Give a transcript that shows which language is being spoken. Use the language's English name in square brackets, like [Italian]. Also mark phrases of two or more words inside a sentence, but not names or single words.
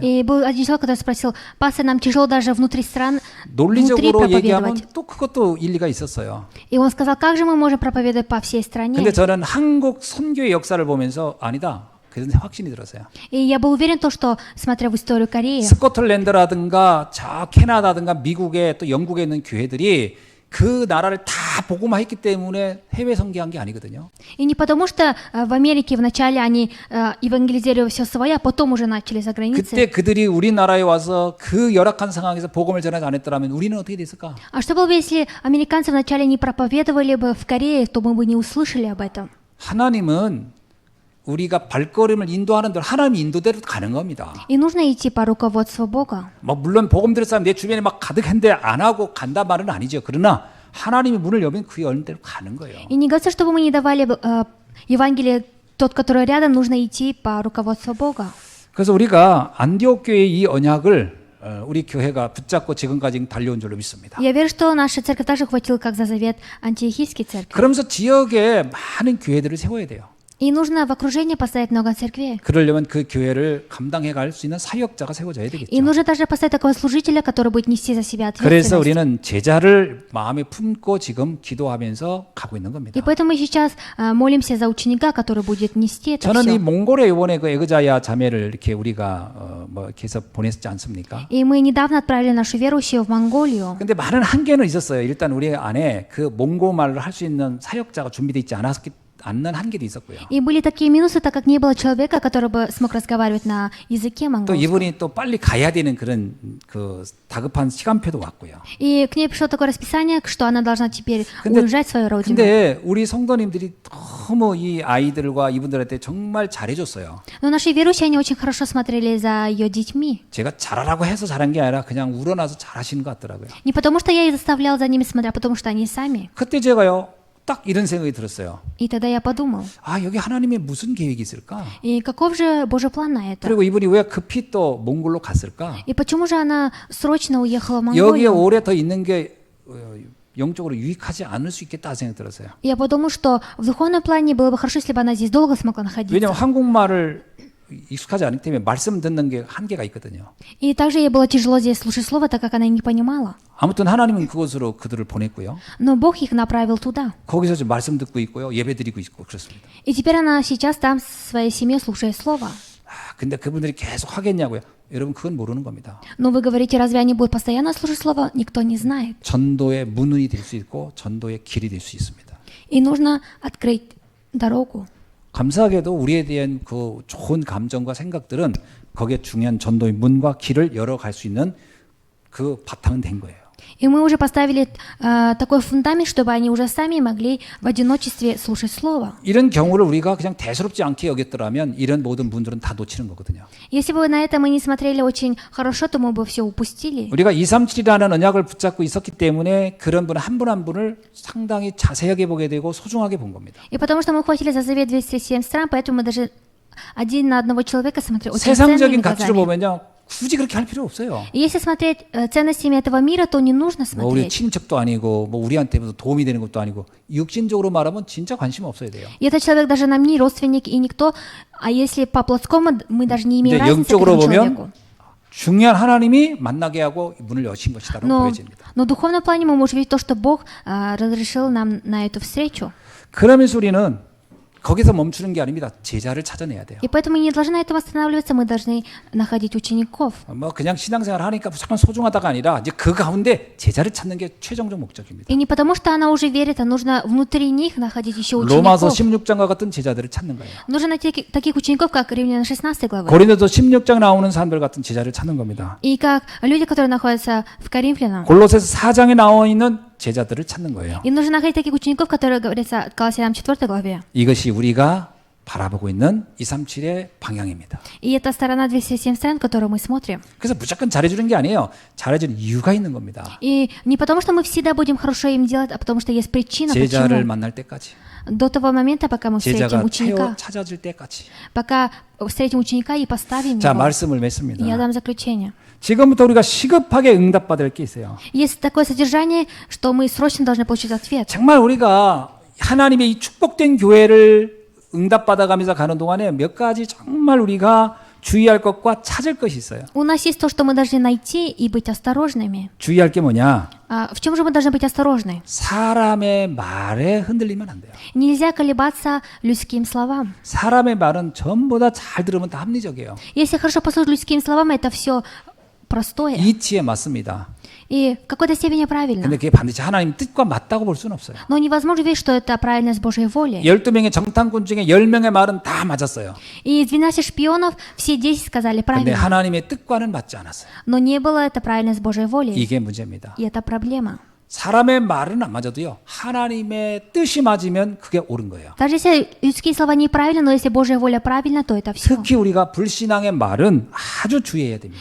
[Russian] И был один человек, который спросил: пастор, нам тяжело даже внутри стран, внутри [Korean] 논리적으로 얘기하면 [Russian] проповедовать. [Korean] 또 그것도 일리가 있었어요. [Russian] И он сказал: как же мы можем проповедовать по всей стране? [Korean] 근데 저는 한국 선교의 역사를 보면서 아니다. 그런 확신이 들었어요. [Russian] И я был уверен, что, смотря в историю Кореи, [Korean] 스코틀랜드라든가 저 캐나다든가 미국에 또 영국에 있는 교회들이 그 나라를 다 복음화했기 때문에 해외 선교한 게 아니거든요. [Russian] и не потому что в Америке вначале они евангелизировали все свое, а потом уже начали за [Korean] 그때 [Russian] границей. [Korean] 그들이 우리나라에 와서 그 열악한 상황에서 복음을 전하지 않았더라면 우리는 어떻게 됐을까? [Russian] А что было бы, если американцы вначале не проповедовали бы в Корее, то мы бы не услышали об этом? [Korean] 하나님은 우리가 발걸음을 인도하는 대로 하나님 인도대로 가는 겁니다. [Russian] И нужно идти по руководству Бога. [Korean] 물론 복음 들을 사람 내 주변에 막 가득한데 안 하고 간다 말은 아니죠. 그러나 하나님이 문을 열면 그 열는 대로 가는 거예요. [Russian] И не говорится, чтобы мы не давали Евангелие тот, который рядом, нужно идти по руководству Бога. [Korean] 그래서 우리가 안디옥 교회의 이 언약을 우리 교회가 붙잡고 지금까지 달려온 줄로 믿습니다. [Russian] Я верю, что наша церковь также хватила, как за завет антиохийской церкви. [Korean] 그러면서 지역에 많은 교회들을 세워야 돼요. [Russian] И нужно в окружении поставить много церквей. [Korean] 그러려면 그 교회를 감당해 갈 수 있는 사역자가 세워져야 되겠죠. [Russian] И нужно также поставить такого служителя, который будет нести за себя [Korean] 그래서 [Russian] ответственность. [Korean] 우리는 제자를 마음에 품고 지금 기도하면서 가고 있는 겁니다. [Russian] И поэтому мы сейчас молимся за ученика, который будет нести это [Korean] 저는 이 [Russian] все. [Korean] 몽골에 이번에 그 에그자야 자매를 이렇게 우리가 이렇게 해서 보냈지 않습니까? [Russian] И мы недавно отправили нашу верующую в Монголию. [Korean] 근데 많은 한계는 있었어요. 일단 우리 안에 그 몽고말을 할 수 있는 사역자가 준비되어 있지 않는 한계도 있었고요. [Russian] И были такие минусы, так как не было человека, который бы смог разговаривать на языке [Korean] 또 [Russian] монгольском. [Korean] 이분이 또 빨리 가야 되는 그런 그 다급한 시간표도 왔고요. [Russian] И к ней пришло такое расписание, что она должна теперь [Korean] 근데- [Russian] уезжать в свою родину. [Korean] 근데 우리 성도님들이 너무 이 아이들과 이분들한테 정말 잘해줬어요. [Russian] Но наши верующие, они очень хорошо смотрели за ее детьми. [Korean] 제가 잘하라고 해서 잘한 게 아니라 그냥 우러나서 잘하시는 것 같더라고요. [Russian] Не потому что я их заставлял за ними смотреть, а потому что они сами. [Korean] 그때 제가요 딱 이런 생각이 들었어요. [Russian] И тогда я подумал, [Korean] 아 여기 하나님의 무슨 계획이 있을까? [Russian] и каков же Божий план на это? [Korean] 그리고 이분이 왜 급히 또 몽골로 갔을까? [Russian] И почему же она срочно уехала в [Korean] 여기에 [Russian] Монголию? [Korean] 오래 더 있는 게 영적으로 유익하지 않을 수 있겠다 생각 들었어요. [Russian] Я подумал, что в духовном плане было бы хорошо, если бы она здесь долго смогла находиться. [Korean] 왜냐하면 한국말을 익숙하지 않기 때문에 말씀 듣는 게 한계가 있거든요. [Russian] И также ей было тяжело здесь слушать слово, так как она не понимала. [Korean] 아무튼 하나님은 그곳으로 그들을 보냈고요. [Russian] Но Бог их направил туда. [Korean] 거기서 지금 말씀 듣고 있고요. 예배 드리고 있고 그렇습니다. [Russian] И теперь она сейчас там в своей семье слушает слово. [Korean] 근데 그분들이 계속 하겠냐고요. 여러분 그건 모르는 겁니다. [Russian] Но вы говорите, разве они будут постоянно слушать слово? Никто не знает. [Korean] 전도의 문이 될 수 있고 전도의 길이 될 수 있습니다. [Russian] И нужно открыть дорогу. [Korean] 감사하게도 우리에 대한 그 좋은 감정과 생각들은 거기에 중요한 전도의 문과 길을 열어갈 수 있는 그 바탕은 된 거예요. [Russian] И мы уже поставили такой фундамент, чтобы они уже сами могли в одиночестве слушать слово. [Korean] 이런 경우를 우리가 그냥 대수롭지 않게 여겼더라면 이런 모든 문들은 다 놓치는 거거든요. [Russian] Если бы на это мы не смотрели очень хорошо, то мы бы все упустили. [Korean] 우리가 237이라는 언약을 붙잡고 있었기 때문에 그런 분 한 분 한 분을 상당히 자세하게 보게 되고 소중하게 본 겁니다. [Russian] И потому что мы хватили за завет 207 стран, поэтому мы даже один на одного человека смотрели очень [Korean] 세상적인 [Russian] ценными [Korean] 가치를 [Russian] глазами. [Korean] 보면요. 굳이 그렇게 할 필요 없어요. [Russian] И если смотреть ценностями этого мира, то не нужно [Korean] 뭐 우리 [Russian] смотреть. [Korean] 친척도 아니고 뭐 우리한테 도움이 되는 것도 아니고 육신적으로 말하면 진짜 관심 없어야 돼요. [Russian] И этот человек даже нам не родственник и никто, а если по плотскому, мы даже не имеем [Korean] 근데 [Russian] разницы к [Korean] 영적으로 [Russian] этому [Korean] 보면 [Russian] человеку. [Korean] 중요한 하나님이 만나게 하고 문을 여신 것이다라고 보여집니다. [Russian] Но в духовном плане мы можем видеть то, что Бог разрешил нам на эту встречу. [Korean] 그러면서 우리는 거기서 멈추는 게 아닙니다. 제자를 찾아내야 돼요. [Russian] И поэтому мы не должны на этом останавливаться, мы должны находить учеников. [Korean] 뭐 그냥 신앙생활 하니까 무조건 소중하다가 아니라 이제 그 가운데 제자를 찾는 게 최종적 목적입니다. [Russian] И не потому, что она уже верит, а нужно внутри них находить еще [Korean] 로마서 [Russian] учеников. [Korean] 16장과 같은 제자들을 찾는 거예요. [Russian] Нужно найти таких учеников, как Римлян 16 главы. [Korean] 고린도서 16장 나오는 사람들 같은 제자를 찾는 겁니다. [Russian] И как люди, которые находятся в Коринфянам. [Korean] 골로새서 4장에 나와 있는 제자들을 찾는 거예요. [Russian] И нужно находить таких учеников, которые говорятся в Колоссянам 4 главе. [Korean] 이것이 우리가 바라보고 있는 237의 방향입니다. [Russian] И это сторона 207 стран, которую мы смотрим. [Korean] 그래서 무조건 잘해주는 게 아니에요. 잘해주는 이유가 있는 겁니다. [Russian] И не потому, что мы всегда будем хорошо им делать, а потому что есть причина, [Korean] 제자를 [Russian] почему. [Korean] 만날 때까지, [Russian] До того момента, пока мы встретим [Korean] 제자가 [Russian] ученика, [Korean] 찾아질 때까지. [Russian] пока встретим ученика и поставим [Korean] 자, [Russian] его. [Korean] 말씀을 맺습니다. [Russian] Я дам заключение. [Korean] 지금부터 우리가 시급하게 응답받을 게 있어요. [Russian] Есть такое содержание, что мы срочно должны получить ответ. [Korean] 정말 우리가 하나님의 이 축복된 교회를 응답받아가면서 가는 동안에 몇 가지 정말 우리가 주의할 것과 찾을 것이 있어요. [Russian] У нас есть то, что мы должны найти и быть осторожными. [Korean] 주의할 게 뭐냐? [Russian] А в чем же мы должны быть осторожны? [Korean] 사람의 말에 흔들리면 안 돼요. [Russian] Нельзя колебаться людским словам. [Korean] 사람의 말은 전부 다 잘 들으면 다 합리적이에요. [Russian] Если хорошо послушать людским словам, это все простое. [Korean] 이치에 맞습니다. [Russian] И в какой-то степени правильно. [Korean] 근데 그게 반드시 하나님 뜻과 맞다고 볼 수는 없어요. [Russian] Но невозможно верить, что это правильно с Божьей волей. [Korean] 12명의 정탐꾼 중에 10명의 말은 다 맞았어요. [Russian] И из 12 шпионов все 10 сказали [Korean] 근데 [Russian] правильно. [Korean] 하나님의 뜻과는 맞지 않았어요. [Russian] Но не было это правильно с Божьей волей. [Korean] 이게 문제입니다. [Russian] И это проблема. [Korean] 사람의 말은 안 맞아도요. 하나님의 뜻이 맞으면 그게 옳은 거예요. [Russian] Даже если людские слова неправильны, но если Божья воля правильна, то это все. [Korean] 특히 우리가 불신앙의 말은 아주 주의해야 됩니다.